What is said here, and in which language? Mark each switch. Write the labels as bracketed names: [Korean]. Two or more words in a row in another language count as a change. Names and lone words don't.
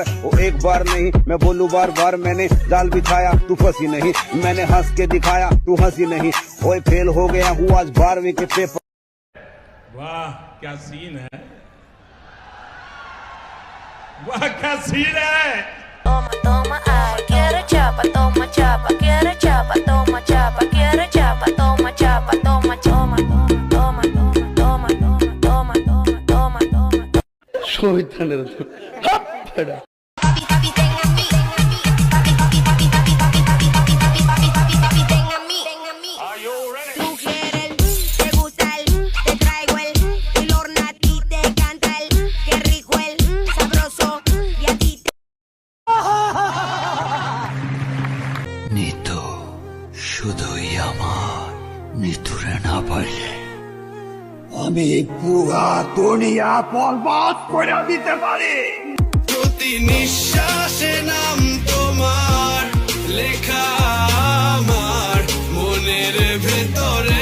[Hindi] वो एक बार नहीं मैं बोलूँ बार बार, मैंने जाल बिछाया तू फंसी नहीं, मैंने हंस के दिखाया तू हंसी नहीं। ओए फेल हो गया हूँ आज 12वीं के पेपर। वाह क्या सीन है, वाह क्या सीन है। [Spanish] Toma, toma, ay, quiere chapa, toma chapa, quiere chapa, toma chapa, quiere chapa, toma chapa, toma, toma, toma, toma, toma, toma, toma, toma, toma, toma. [Bangla] শয়তানের দল। হাপ, বেটা। [Spanish] Papi, papi, ten a mí. Papi, papi, papi, papi, papi, papi, papi, papi, papi, papi, papi, ten a mí. [English] Are you ready? [Spanish] Tú quieres te gusta te traigo y los nati te canta qué rico sabroso y a ti te... [Bangla] নিতু শুধুই আমার, নিতুরে না পাইলে আমি পুরা দুনিয়া বরবাদ করে দিতে পারি। প্রতি নিঃশ্বাসে নাম তোমার লেখা আমার মনের ভেতরে।